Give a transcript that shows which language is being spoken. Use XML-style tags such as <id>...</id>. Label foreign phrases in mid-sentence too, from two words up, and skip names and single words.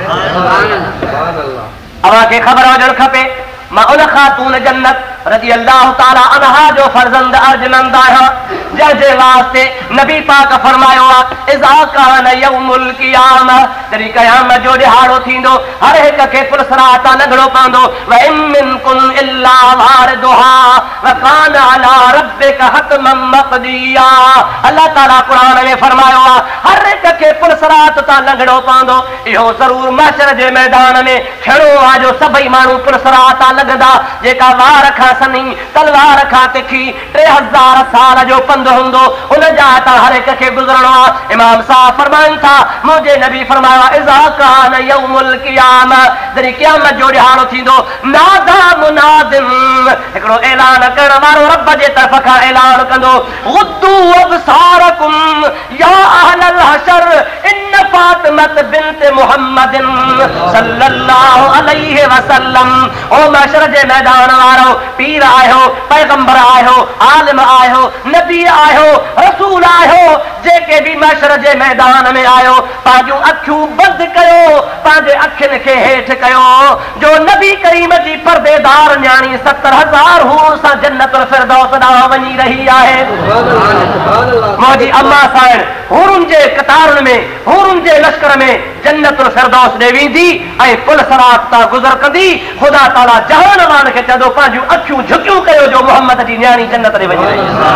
<sd>अव्हांखे ख़बर हुजणु खपे मां उन ख़ातून जन्नत</sd> <ar>رضي الله تعالى عنها</ar> <sd>जो फर्ज़ंद अर्जुमंद आहियां जंहिंजे वास्ते नबी पाक फरमायो आहे</sd> <ar>إذا كان يوم القيامة</ar> <sd>जॾहिं क़यामत जो ॾिहाड़ो थींदो हर हिक खे पुरसरात लंघणो पवंदो</sd> <ar>وإن منكم إلا واردها وكان على ربك حتما مقضيا</ar> <sd>अल्लाह ताला क़ुरान में फरमायो आहे हर हिक खे पुरसरात तां लंघणो पवंदो इहो ज़रूर महशर जे मैदान में थियणो आहे जो सभई माण्हू पुरसरात लॻंदा जेका वार खां सनी तलवार खां तिखी 3000 साल जो पंधु हूंदो उन जा तां हर हिक खे गुज़रणो आहे इमाम साहब फरमाइनि था मुंहिंजे नबी फरमायो</sd> <ar>إذا كان يوم القيامة</ar> <sd>जॾहिं क़यामत जो ॾिहाड़ो थींदो</sd> <ar>نادى منادٍ</ar> <sd>हिकिड़ो ऐलान करण वारो रब जे तरफ़ खां ऐलान कंदो</sd> <ar>غضوا أبصاركم يا أهل حشر إن فاطمة بنت محمد صلى الله عليه وسلم</ar> <sd>ओ महशर जे मैदान वारो पीर आहियो पैगंबर आहियो आलिम आहियो नबी आहियो रसूल आहियो जेके बि भी मैशर जे मैदान में आयो पंहिंजूं अखियूं बंदि कयो पंहिंजे अखियुनि खे हेठि कयो जो नबी करीम जी परदेदार न्याणी 70,000 हूर सां जन्नतुल फिरदौस ॾांहुं वञी रही आहे मुंहिंजी अम्मा साइण हूरुनि जे कतारुनि में हूरुनि जे लश्कर में जन्नतुल फिरदौस ॾे वेंदी ऐं पुल सरात तां गुज़र कंदी ख़ुदा ताला जहानवान खे चवंदो पंहिंजूं अखियूं झुकियूं कयो जो मोहम्मद जी न्याणी जन्नत ॾे वञी रही</sd>